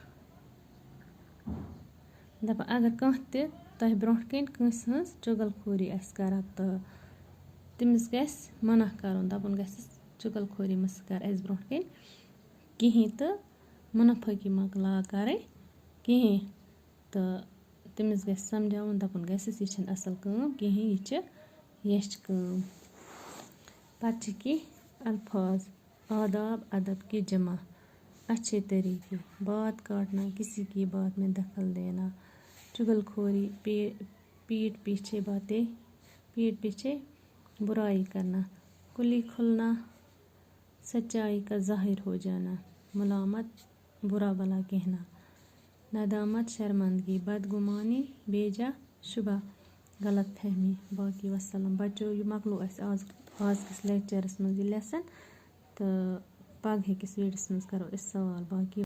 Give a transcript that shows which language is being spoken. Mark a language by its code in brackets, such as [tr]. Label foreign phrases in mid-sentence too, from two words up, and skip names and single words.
[ks] دَپان اگر کانٛہہ تہِ تۄہہِ برٛونٛٹھ کَنۍ کٲنٛسہِ ہٕنٛز چغل خوری آسہِ کَران تہٕ تٔمِس گژھِ منع کَرُن, دَپُن گژھٮ۪س چغل خوری مہٕ سا کَر اَسہِ برٛونٛٹھ کَنۍ کِہیٖنۍ تہٕ مُنافعٲقی مہ لاگ کَرٕنۍ کِہیٖنۍ تہٕ تٔمِس گژھِ سمجھاوُن, دَپُن گژھٮ۪س یہِ چھَنہٕ اَصٕل کٲم کِہیٖنۍ, یہِ چھِ یَچھِ کٲم. پَتہٕ چھِ کینٛہہ الفاظ. [ur] آداب ادب کی جمع اچھے طریقے. بات کاٹنا, کسی کی بات میں دخل دینا. چغل خوری پیٹھ پیچھے برائی کرنا. کلی کھلنا, سچائی کا ظاہر ہو جانا. ملامت برا بھلا کہنا. ندامت شرمندگی. بدگمانی بیجا شبہ غلط فہمی. [ks] باقی وسلام. بچو یہِ مۄکلو اَسہِ آز کِس لیکچَرَس منٛز یہِ لیسن تہٕ پگہٕکِس ویٖڈیوَس منٛز کَرو أسۍ سوال باقی.